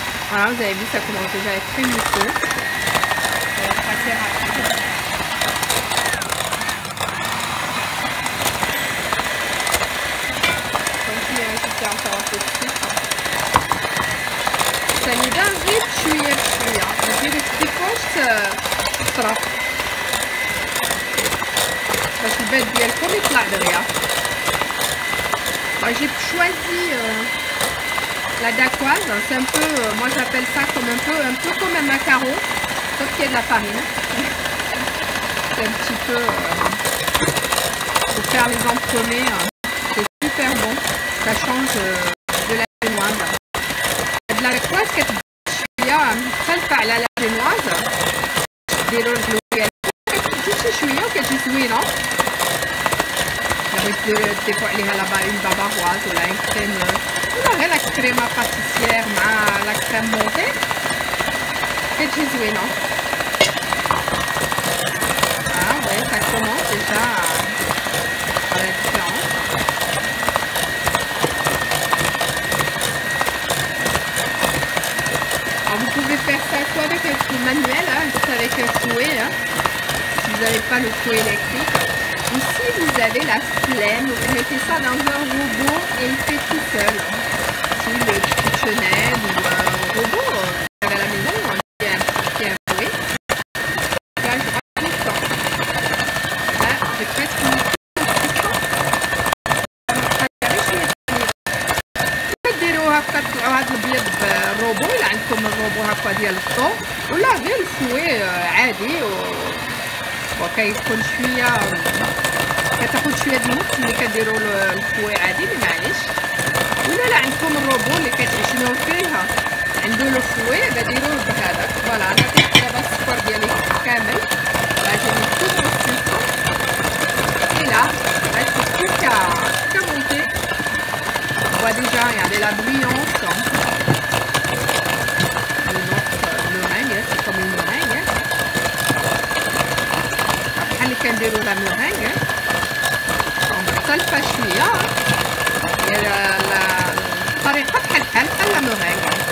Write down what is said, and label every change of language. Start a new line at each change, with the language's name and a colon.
French: Voilà, vous avez vu, ça commence déjà à être très mousseux. Ça va être assez rapide. Continuez à ajouter encore un peu de sucre.
Arabic: سنيدة غير بشوية بشوية. ندير التيفوش تطرف باش البيض ديالكم يطلع دغيا.
French: J'ai choisi la dacquoise, c'est un peu, moi j'appelle ça comme un peu comme un macaron, sauf qu'il y a de la farine. C'est un petit peu pour faire les entremets, c'est super bon, ça change de la génoise. De la dacquoise qui est
Arabic: مختلفة على
French: la génoise.
Arabic: ديروا الحلويات كتجي شوية وكتجي زوينة. تضيفوا عليها une bavaroise ولا une crème ولا غير لا كريمه باتيسيير مع لا كريم مونتي كتجي زوينه.
French: Oui, ça commence déjà à la différence. Alors vous pouvez faire ça soit avec un fouet manuel, hein, juste avec un fouet, hein, si vous n'avez pas le fouet électrique. Ou si vous avez la flemme, vous mettez ça dans un robot et il fait tout seul. Si le KitchenAid ou un robot, vous avez à la maison, qui est un fouet. Là, je rajoute ça. Là, j'ai presque mis tout
Arabic: ديروا هكا تطلعوا هاد البيض بالروبو إلا عندكم الروبو هكا ديال الضو, ولا غير الفوي عادي وكيكون شويه كتاخد شويه د الوقت ملي كديروا الفوي عادي اللي معليش. ولا لا عندكم الروبو اللي كتعجنوا فيها عنده لو فوي ديروه بهذاك. فوالا انا كنت دابا السكر ديالي كامل, غادي نكتب السكر
French: et là reste plus qu'à monter. On voit déjà, regardez la brillance de notre meringue, c'est comme une meringue.
Arabic: اللي كنديروا لا ميرينغ مختلفه شويه, هي الطريقه بحال لا ميرينغ.